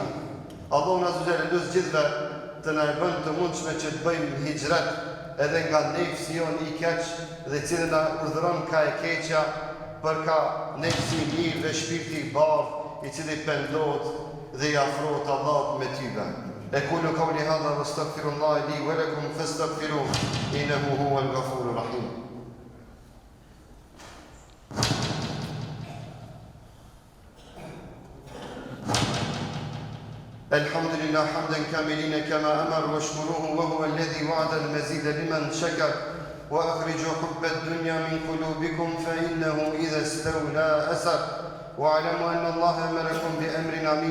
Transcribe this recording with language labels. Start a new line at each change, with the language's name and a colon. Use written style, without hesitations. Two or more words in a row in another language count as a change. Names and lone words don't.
Albanian: Allahu na zgjidhë lutje gjithve të na bën të mundshme që të bëjmë hijret edhe nga nefsi jon i keq dhe i cili na urdhëron ka e keqja për ka nefsi i mirë dhe shpirti i bardhë i cili pendohet dhe i afrohet Allahut me tyve.
Arabic: أقول قولي هذا وأستغفر الله لي ولكم فاستغفروه إنه هو الغفور الرحيم. الحمد لله حمدا كاملين كما أمر واشكروه وهو الذي وعد المزيد لمن شكر وأخرجوا حب الدنيا من قلوبكم فإنه إذا استولى أسر واعلموا أن الله أمركم بأمر عظيم